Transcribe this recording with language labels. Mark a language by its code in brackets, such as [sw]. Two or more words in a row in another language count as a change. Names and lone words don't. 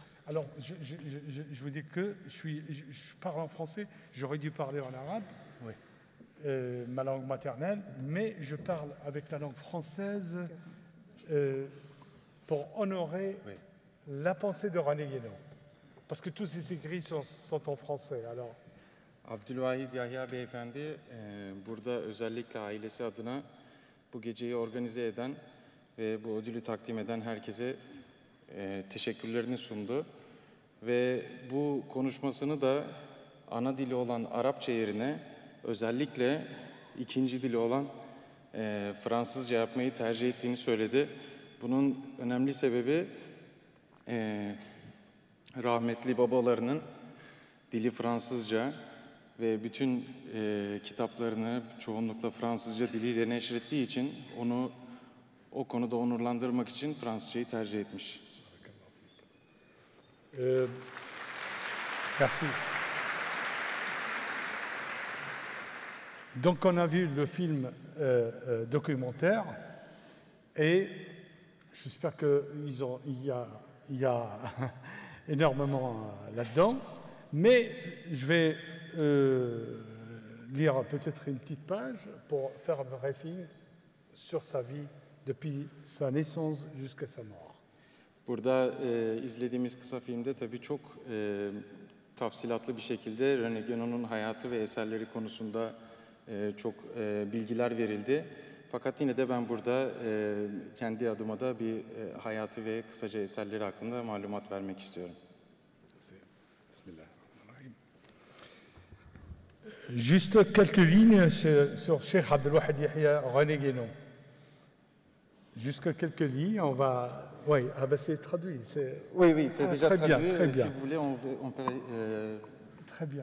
[fr] Alors, je vous dis que je parle en français, j'aurais dû parler en arabe, Oui. Ma langue maternelle, mais je parle avec la langue française pour honorer la pensée de René Guénon. parce que tous ces écrits sont en français. Alors, [tr] Abdülvahid Yahya Beyefendi burada özellikle ailesi adına bu geceyi organize eden ve bu ödülü takdim eden herkese teşekkürlerini sundu. Ve bu konuşmasını da ana dili olan Arapça yerine özellikle ikinci dili olan Fransızca yapmayı tercih ettiğini söyledi. Bunun önemli sebebi rahmetli babalarının dili Fransızca ve bütün kitaplarını çoğunlukla Fransızca diliyle neşrettiği için onu o konuda onurlandırmak için Fransızcayı tercih etmiş. [fr] Merci. Donc on a vu le film documentaire et j'espère qu'il y a énormément là-dedans, mais je vais lire peut-être une petite page pour faire un briefing sur sa vie depuis sa naissance jusqu'à sa mort. [tr] Burada izlediğimiz kısa filmde tabii çok tafsilatlı bir şekilde René Guénon'un hayatı ve eserleri konusunda çok bilgiler verildi. Fakat yine de ben burada kendi adıma da bir hayatı ve kısaca eserleri hakkında malumat vermek istiyorum. [ar] بسم الله الرحمن الرحيم. [fr] Juste quelques lignes sur Cheikh Abdelwahid Yahya René Guénon. Jusque quelques lignes, on va... Oui, ah ben c'est traduit. Oui, c'est déjà très traduit. Bien, très bien. Si vous voulez, on peut... Très bien.